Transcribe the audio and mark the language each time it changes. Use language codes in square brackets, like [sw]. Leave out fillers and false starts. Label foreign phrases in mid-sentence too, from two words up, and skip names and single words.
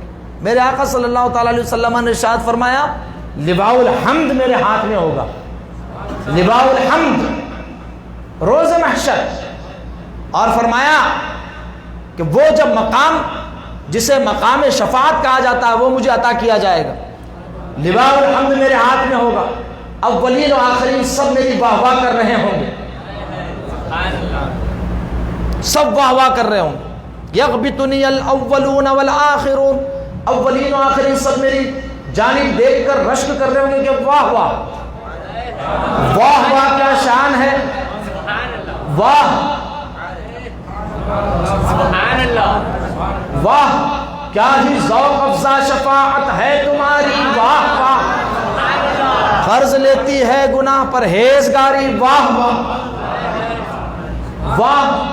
[ur] میرے آقا [ar] صلی اللہ تعالیٰ علیہ وسلم [ur] نے ارشاد فرمایا [ar] لواء الحمد [ur] میرے ہاتھ میں ہوگا، [ar] لواء الحمد [ur] روز محشر. اور فرمایا کہ وہ جب مقام جسے مقام شفاعت کہا جاتا ہے وہ مجھے عطا کیا جائے گا. [ar] لواء الحمد [ur] میرے ہاتھ میں ہوگا، اولین و آخرین سب میری واہ واہ کر رہے ہوں گے، سب واہ واہ کر رہے ہوں گے. [ar] یغبطنی الاولون والآخرون، [ur] اولین و آخرین سب میری جانب دیکھ کر رشک کر رہے ہوں گے کہ واہ واہ. واہ واہ کیا شان ہے، واہ واہ کیا ہی ذوق افزا شفاعت ہے تمہاری، واہ واہ قرض لیتی ہے گناہ پر ہیزگاری، واہ واہ واہ.